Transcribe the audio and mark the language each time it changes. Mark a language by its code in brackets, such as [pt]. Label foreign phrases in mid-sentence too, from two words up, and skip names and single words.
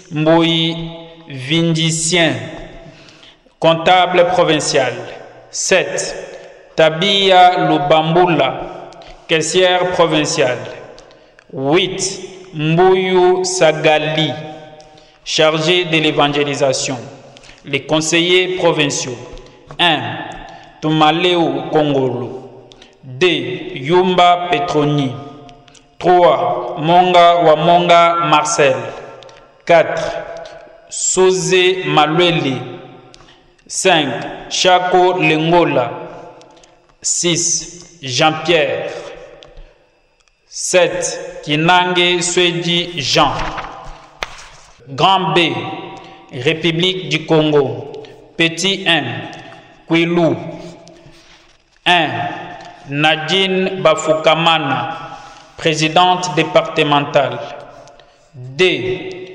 [fr] Mbouyi Vindicien, comptable provincial. 7. Tabia Lubambula, caissière provinciale. 8. Mbuyu Sagali, chargé de l'évangélisation. Les conseillers provinciaux. 1. Tumaleo Kongolo. 2. Yumba Petroni. 3. Monga Wamonga Marcel. 4. Soze Maluele. 5. Chako Lengola. 6. Jean-Pierre. 7. Kinange Swedi Jean. Grand B. République du Congo. Petit 1. Kwilu. 1. Nadine Bafoukamana, présidente départementale. 2.